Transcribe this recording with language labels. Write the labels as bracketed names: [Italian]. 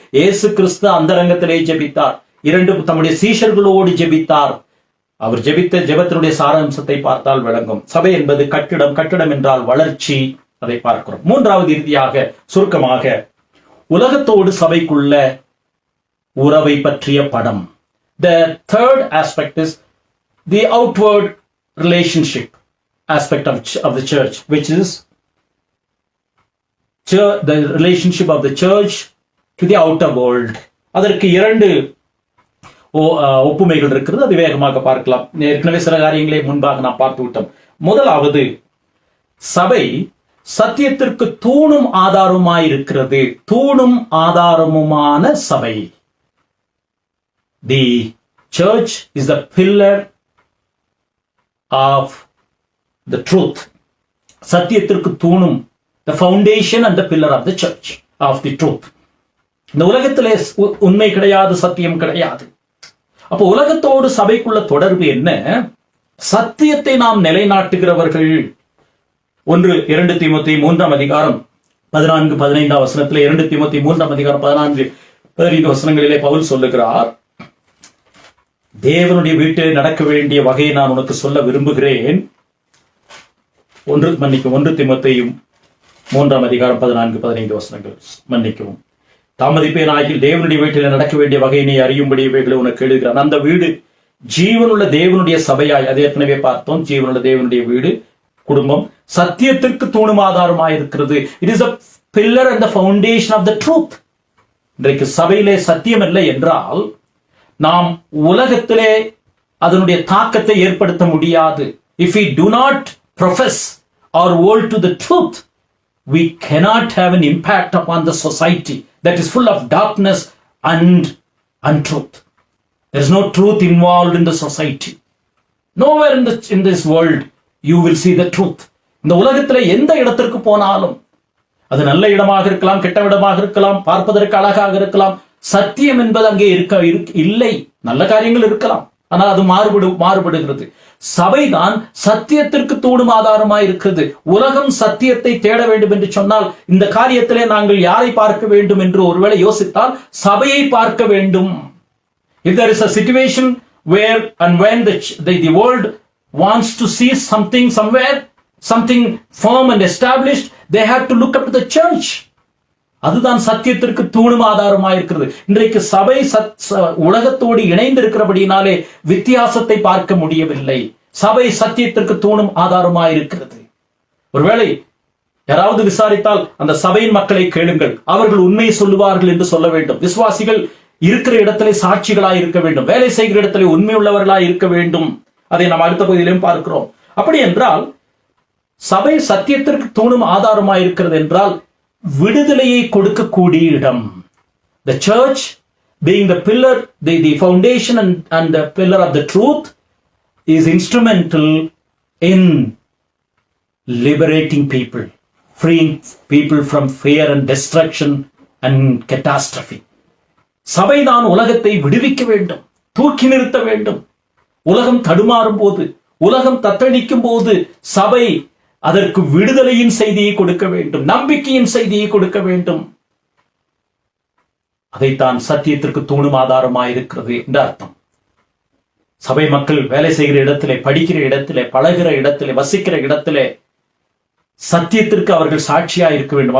[Tamil] இயேசு கிறிஸ்து அந்தரங்கத்திலே ஜெபித்தார். தம்முடைய சீஷர்களோடு ஜெபித்தார். அவர் ஜெபித்த ஜெபத்தினுடைய சாராம்சத்தை பார்த்தால் விளங்கும். சபை என்பது கட்டிடம் என்றால் வளர்ச்சி, அதை பார்க்கிறோம். மூன்றாவது இறுதியாக சுருக்கமாக உலகத்தோடு சபைக்குள்ள உறவை பற்றிய படம். [English] The third aspect is the outward relationship aspect of the church, which is the relationship of the church to the outer world. [Tamil] அதற்கு 2 ஒப்புமைகள் இருக்கிறது. அது வேகமாக பார்க்கலாம். ஏற்கனவே சில காரியங்களை முன்பாக நாம் பார்த்து விட்டோம். முதலாவது, சபை சத்தியத்திற்கு தூணும் ஆதாரமாயிருக்கிறது. தூணும் ஆதாரமுமான சபை. [English] The church is the pillar of the truth. [Tamil] சத்தியத்திற்கு தூணும், [English] the foundation and the pillar of the church of the truth. [Tamil] இந்த உலகத்திலே உண்மை கிடையாது, சத்தியம் கிடையாது. அப்போ உலகத்தோடு சபைக்குள்ள தொடர்பு என்ன? சத்தியத்தை நாம் நிலைநாட்டுகிறவர்கள். 2 தீமோத்தேயு 3:14-15 வசனத்திலே 2 தீமோத்தேயு 3:14-15 வசனங்களிலே பவுல் சொல்லுகிறார், தேவனுடைய வீட்டில் நடக்க வேண்டிய வகையை நான் உனக்கு சொல்ல விரும்புகிறேன். 1 தீமோத்தேயு 3:14-15 வசனங்கள். மன்னிக்கவும், தாமதிப்பேன் ஆகில் தேவனுடைய வீட்டில் நடக்க வேண்டிய வகையினை அறியும்படி இவைகளை உனக்கு எழுதுகிறான். அந்த வீடு ஜீவனுள்ள தேவனுடைய சபையாய், அது ஏற்கனவே பார்த்தோம். ஜீவனுள்ள தேவனுடைய வீடு, குடும்பம், சத்தியத்திற்கு தூணும் ஆதாரமாயிருக்கிறது. [English] It is a pillar and the foundation of the truth. [Tamil] இன்றைக்கு சபையிலே சத்தியம் இல்லை என்றால் நாம் உலகத்திலே அதனுடைய தாக்கத்தை ஏற்படுத்த முடியாது. [English] If we do not profess or hold to the truth, we cannot have an impact upon the society that is full of darkness and untruth. There is no truth involved in the society. Nowhere in this world you will see the truth. [Tamil] இந்த உலகத்திலே எந்த இடத்திற்கு போனாலும், அது நல்ல இடமாக இருக்கலாம், கெட்ட இடமாக இருக்கலாம், பார்ப்பதற்கு அழகாக இருக்கலாம், சத்தியம் என்பது அங்கே இல்லை. நல்ல காரியங்கள் இருக்கலாம், ஆனால் அது மாறுபடுகிறது. சபைதான் சத்தியத்திற்கு தூணும் ஆதாரமாய் இருக்கிறது. உலகம் சத்தியத்தை தேட வேண்டும் என்று சொன்னால் இந்த காரியத்திலே நாங்கள் யாரை பார்க்க வேண்டும் என்று ஒருவேளை யோசித்தால் சபையை பார்க்க வேண்டும். [English] If there is a situation where and when the world wants to see something somewhere, something firm and established, they have to look up to the church. [Tamil] அதுதான் சத்தியத்திற்கு தூணும் ஆதாரமாயிருக்கிறது. இன்றைக்கு சபை உலகத்தோடு இணைந்திருக்கிறபடினாலே வித்தியாசத்தை பார்க்க முடியவில்லை. சபை சத்தியத்திற்கு தூணும் ஆதாரமாயிருக்கிறது. ஒருவேளை யாராவது விசாரித்தால் அந்த சபையின் மக்களை கேளுங்கள், அவர்கள் உண்மையை சொல்லுவார்கள் என்று சொல்ல வேண்டும். விசுவாசிகள் இருக்கிற இடத்திலே சாட்சிகளாய் இருக்க வேண்டும். வேலை செய்கிற இடத்திலே உண்மை உள்ளவர்களாய் இருக்க வேண்டும். அதை நாம் அடுத்த பகுதியிலும் பார்க்கிறோம். அப்படி என்றால் சபை சத்தியத்திற்கு தூணும் ஆதாரமாயிருக்கிறது என்றால் விடுதலையை கொடுக்கக்கூடிய இடம். [English] The church, being the pillar, the foundation and the pillar of the truth, is instrumental in liberating people, freeing people from fear and destruction and catastrophe. [Tamil] சபைதான் உலகத்தை விடுவிக்க வேண்டும், தூக்கி நிறுத்த வேண்டும். உலகம் தடுமாறும் போது, உலகம் தத்தளிக்கும் போது சபை அதற்கு விடுதலையின் செய்தியை கொடுக்க வேண்டும், நம்பிக்கையின் செய்தியை கொடுக்க வேண்டும். அதைத்தான் சத்தியத்திற்கு தூணும் ஆதாரமாயிருக்கிறது என்று அர்த்தம். சபை மக்கள் வேலை செய்கிற இடத்திலே, படிக்கிற இடத்திலே, பழகிற இடத்திலே, வசிக்கிற இடத்திலே சத்தியத்திற்கு அவர்கள் சாட்சியா இருக்க வேண்டும்.